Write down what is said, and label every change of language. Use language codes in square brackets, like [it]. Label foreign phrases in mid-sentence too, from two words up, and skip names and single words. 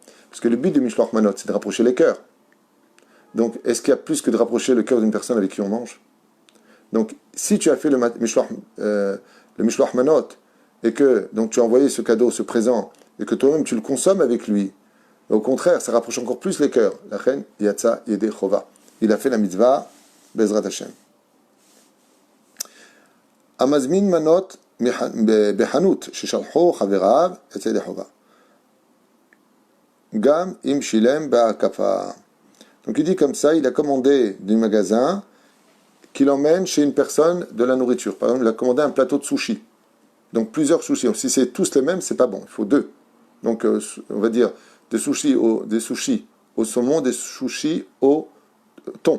[fr] Parce que le but de [he] משלוח מנות, [fr] c'est de rapprocher les cœurs. Donc, est-ce qu'il y a plus que de rapprocher le cœur d'une personne avec qui on mange? Donc, si tu as fait le [he] משלוח מנות, [fr] et que donc tu as envoyé ce cadeau, ce présent, et que toi-même tu le consommes avec lui, au contraire, ça rapproche encore plus les cœurs. La reine, [he] יצא ידי חובה. [fr] Il a fait la mitzvah, [he] בעזרת השם. המזמין מנות בחנות ששלחו חבריו יצא ידי חובה. גם אם שילם בהקפה. [fr] Donc il dit comme ça, il a commandé du magasin qu'il emmène chez une personne de la nourriture. Par exemple, il a commandé un plateau de sushi. Donc plusieurs sushis. Donc, si c'est tous les mêmes, c'est pas bon. Il faut deux. Donc on va dire des sushis au saumon, des sushis au thon.